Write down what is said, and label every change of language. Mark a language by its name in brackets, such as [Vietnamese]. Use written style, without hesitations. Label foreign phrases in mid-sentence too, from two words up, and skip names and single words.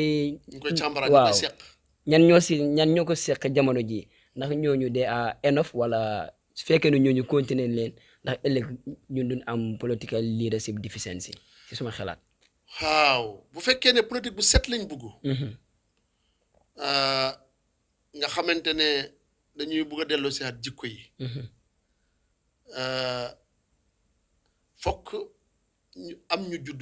[Wolof] càmbaraat waaw ñan ñoo ko seq jamono ji ndax ñooñu de enough wala su fekkee ne ñooñu continuer leen ndax ëllëg ñun duñ am [English] political leadership deficiency [Wolof] ci suma xalaat. waaw bu fekkee ne politique bu set lañ bugg nga xamante ne dañuy bugg a delloo si at jikko yi fokk ñu am ñu judd